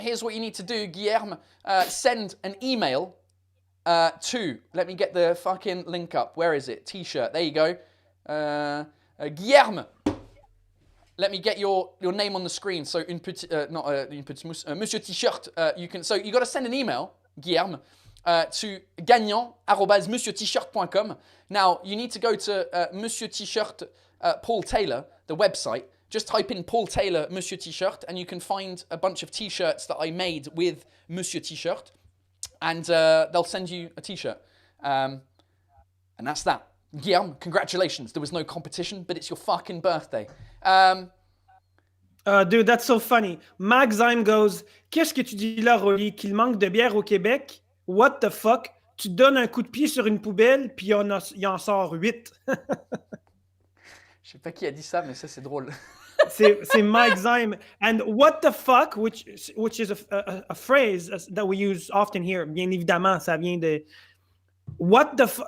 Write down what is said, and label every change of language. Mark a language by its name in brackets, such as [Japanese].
[English] Here's what you need to do, Guillerme. Send an email to. Let me get the fucking link up. Where is it? T-shirt. There you go. Guillerme. Let me get your name on the screen. So [French] une petite mousse, [English] Monsieur T-shirt. You got to send an email, Guillerme. To gagnant@monsieurtshirt.com. Now, you need to go to Monsieur T-shirt Paul Taylor, the website. Just type in Paul Taylor Monsieur T-shirt, and you can find a bunch of T-shirts that I made with Monsieur T-shirt, and they'll send you a T-shirt. And that's that. Guillaume, congratulations. There was no competition, but it's your fucking birthday. Dude, that's so funny. [French] Magzime goes, qu'est-ce que tu dis là, Rolly, qu'il manque de bière au Québec? [English] What the fuck? [French] Tu donnes un coup de pied sur une poubelle, puis il en sort 8. Je sais pas qui a dit ça, mais ça, c'est drôle. c'est [English] Mike Zyme. And what the fuck, which is a phrase that we use often here, [French] bien évidemment, ça vient de... [English] What the fuck?